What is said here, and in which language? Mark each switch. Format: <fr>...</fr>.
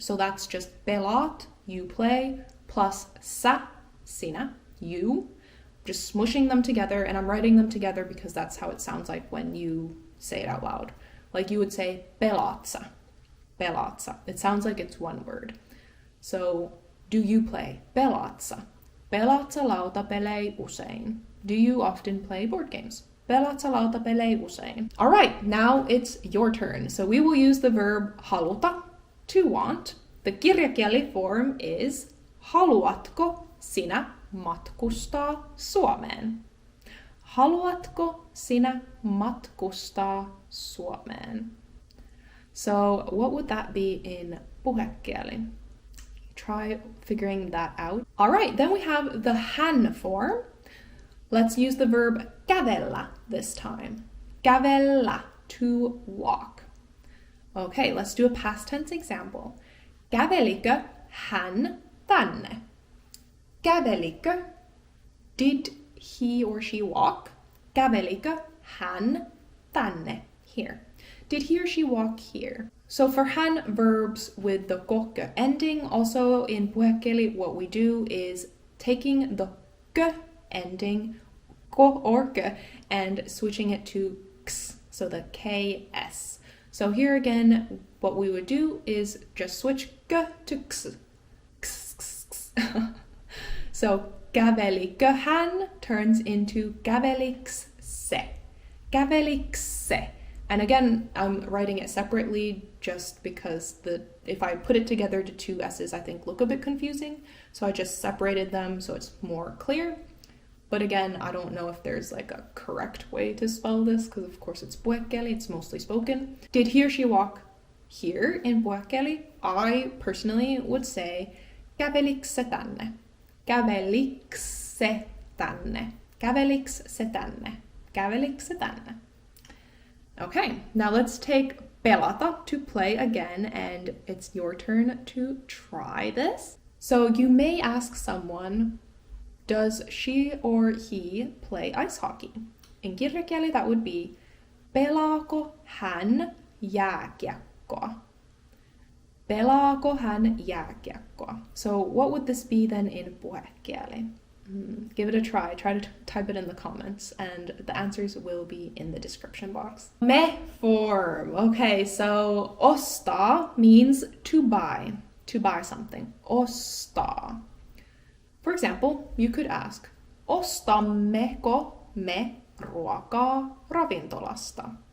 <en>So that's just pelaat, you play, plus sä, sinä, you, just smushing them together, and I'm writing them together because that's how it sounds like when you say it out loud. Like you would say Pelaatsa, Pelaatsa. It sounds like it's one word. So, do you play? Pelaatsa.</en> <fi>Pelaatsa lautapelejä usein.</fi> <en>Do you often play board games?</en> <fi>Pelaatsa lautapelejä usein.</fi> <en>All right, now it's your turn. So we will use the verb haluta, to want. The kirjakieli form is</en> <fi>haluatko sinä matkustaa Suomeen? Haluatko sinä matkustaa Suomeen?</fi> <en>So what would that be in puhekieli? Try figuring that out. All right, then we have the hän form. Let's use the verb kävellä this time. Kävellä, to walk. Okay, let's do a past tense example.</en> <fi>Kävelikö hän tänne?</fi> <en>Kävelikö? Did he or she walk?</en> <fi>Kävelikö hän tänne? Here.</fi> <en>Did he or she walk here? So for hän verbs with the kokkö ending, also in puhekieli, what we do is taking the kö ending, ko or kö, and switching it to ks, so the ks. So here again, what we would do is just switch kö to ks. Ks, ks, ks. So kävelikö hän turns into</en> <fi>käveliks se. Käveliks se.</fi> <en>And again, I'm writing it separately just because if I put it together to two S's, I think look a bit confusing. So I just separated them so it's more clear. But again, I don't know if there's like a correct way to spell this because of course it's puhekieli, it's mostly spoken. Did he or she walk here in puhekieli? I personally would say</en> <fi>käveliks se tänne. Käveliks se tänne. Käveliks se tänne. Käveliks se tänne.</fi> <en>Okay, now let's take pelata to play again, and it's your turn to try this. So you may ask someone, does she or he play ice hockey? In kirjakieli that would be,</en> <fi>pelaako hän jääkiekkoa? Pelaako hän jääkiekkoa?</fi> <en>So what would this be then in puhekieli? Give it a try. Try to type it in the comments, and the answers will be in the description box. Me form. Okay, so ostaa means to buy something. Ostaa. For example, you could ask,</en> <fi>ostammeko me ruokaa ravintolasta?</fi>